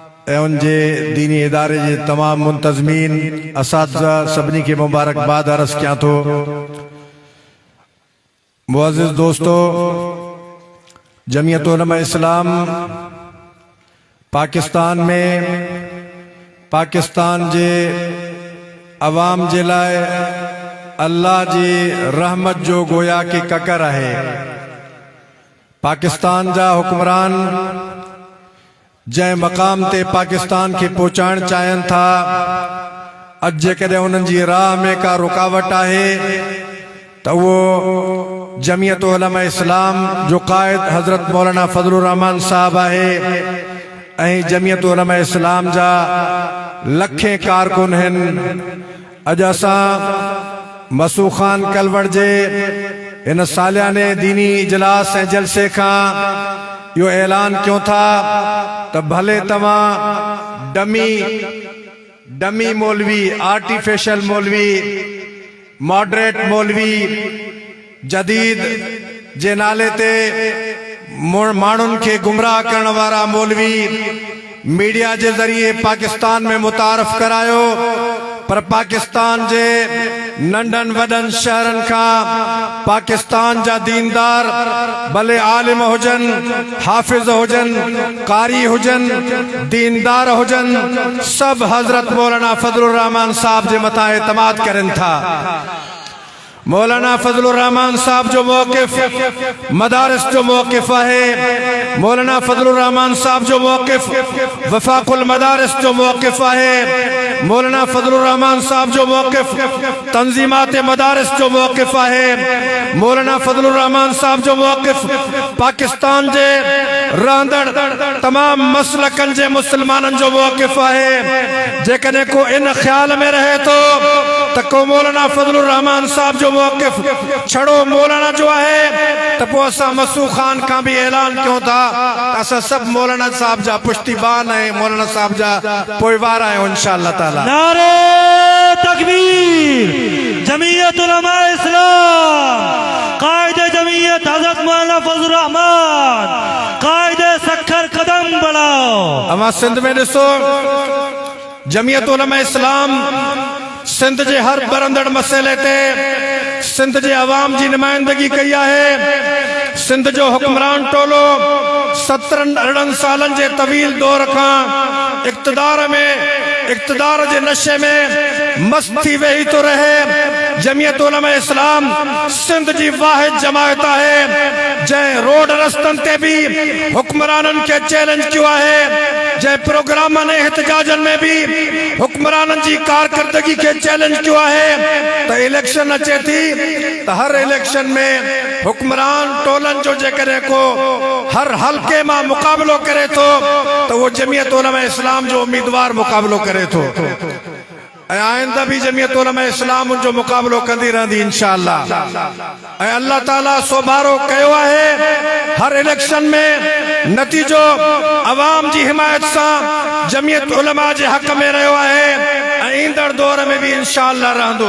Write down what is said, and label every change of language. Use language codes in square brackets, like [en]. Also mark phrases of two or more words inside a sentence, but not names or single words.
[sd] उनके दीनी इदारे के तमाम मुंतजमीन असातिज़ा सभी के मुबारकबाद अर्ज़ क्या तो। [ur] معزز دوستوں, [sd] जमीयत उलमा इस्लाम पाकिस्तान में पाकिस्तान जे अवाम जे लाए अल्लाह जी रहमत जो गोया की ककर है। पाकिस्तान जा हुक्मरान जै मकाम ते पाकिस्तान के पहुँचाण चाहिन था, अज जेकॾहिं उन्हनि जी राह में का रुकावट है तो वो जमीयत उलमा इस्लाम जो कायद हजरत मौलाना फजलुर रहमान साहब है, जमीयत उलमा इस्लाम जा लखे कारकुन हैं। अज असां मसूख खान कलवड़ जे इन सालियाने दीनी इजलास ऐं जलसे का यो ऐलान क्यों था तो भले तवा डमी मौलवी, आर्टिफिशियल मौलवी, मॉडरेट मौलवी, जदीद जे नाले ते मानुन के गुमराह करने वाला मौलवी मीडिया के जरिए पाकिस्तान में मुतारफ करायो, पर पाकिस्तान जे नंढन वडन शहरन का पाकिस्तान जा दीनदार भले आलिम हुजन, हाफिज हुजन, कारी हुजन, दीनदार हुजन, सब हजरत मौलाना फजलुर रहमान साहब जे मथा एतमाद करन था। मौलाना फजलुर रहमान साहब जो मौक़िफ़ मदारिस जो मौक़िफ़ है, मौलाना फजलुर रहमान साहब जो मौक़िफ़ वफाकुल मदारिस जो मौक़िफ़ है, मौलाना फजलुर रहमान साहब जो मौक़िफ़ तंजीमात मदारिस जो मौक़िफ़ है, मौलाना फजलुर रहमान साहब जो मौक़िफ़ पाकिस्तान जे रहंदड़ तमाम मसलकन जे मुसलमानन जो मौक़िफ़ है। जेकॾहिं को इन ख्याल में रहे तो को मौलाना फजलुर रहमान साहब जो मौक़िफ़ छड़ो मौलाना जो है तो असा मसूख खान का भी ऐलान क्यों था, असा सब मौलाना साहब जा पुश्तिबान है, मौलाना साहब जा पोइवार है [ar] إن شاء الله تعالى. [ur] نعرۂ تکبیر. جمعیت علماء اسلام، قائدِ جمعیت حضرت مولانا فضل الرحمن، قائدِ سکھر قدم بڑھاؤ. [sd] अमा सिंध में दिसो, जमीयत उलमा इस्लाम सिंध जे हर बरंदड़ मसले ते सिंध जे अवाम जी नुमाइंदगी कई है। सिंध जो हुक्मरान टोलो 17 सालन जे तवील दौर का इक़्तिदार जे नशे में मस्त थी वेही तो रहे। जमीयत उलमा इस्लाम सिंध जी वाहिद जमायत है जै रोड रस्तन ते भी हुक्मरानन के चैलेंज किया है, जै प्रोग्रामन एहतजाजन में भी हुक्मरानन जी कारकर्दगी के चैलेंज किया है। तो इलेक्शन अचे थी तो हर इलेक्शन में हुक्मरान टोलन जो जेकरे को हर हल्के में मुकाबलो करे तो वो जमीयत उलमा इस्लाम जो उम्मीदवार मुकाबलो करे तो आइंदा भी जमीयत उलमा इस्लाम उन जो मुकाबलो कंदी रहंदी [ar] إن شاء الله. [sd] अल्लाह ताला सोभारो कयो है हर इलेक्शन में नतीजो अवाम जी हिमायत सा जमीयत उलमा जे हक में रहो है, ईंदड़ दौर में भी [ar] إن شاء الله [sd] रहंदो।